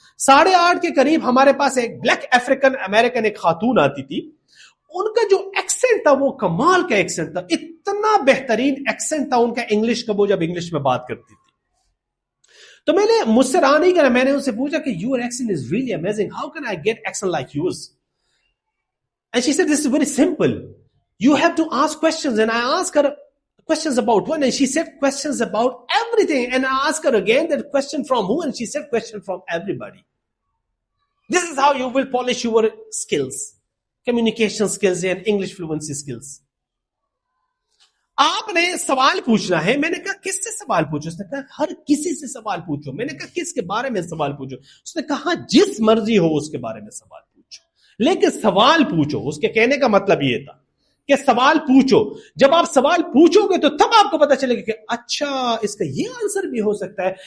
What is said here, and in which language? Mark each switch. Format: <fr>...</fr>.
<ur>8:30 کے قریب ہمارے پاس ایک بلیک افریقن امریکن ایک خاتون آتی تھی. ان کا جو ایکسنٹ تھا وہ کمال کا ایکسنٹ تھا, اتنا بہترین ایکسنٹ تھا ان کا انگلش کا, وہ جب انگلش میں بات کرتی تھی. تو میں نے مجھ سے رہا نہیں کرا, میں نے ان سے پوچھا کہ</ur> <en>your accent is really amazing, how can I get accent like yours? And she said this is very simple, you have to ask questions. And I asked her questions about one and she said questions about everything, and I asked her again that question from who, and she said question from everybody. This is how you will polish your skills, communication skills and English fluency skills.</en> <ur>آپ نے سوال پوچھنا ہے. میں نے کہا کس سے سوال پوچھو؟ اس نے کہا ہر کسی سے سوال پوچھو. میں نے کہا کس کے بارے میں سوال پوچھو؟ اس نے کہا جس مرضی ہو اس کے بارے میں سوال پوچھو, لیکن سوال پوچھو. اس کے کہنے کا مطلب یہ تھا کہ سوال پوچھو. جب آپ سوال پوچھو گے تو تب آپ کو پتا چلے گا کہ اچھا اس کا یہ آنسر بھی ہو سکتا ہے.</ur>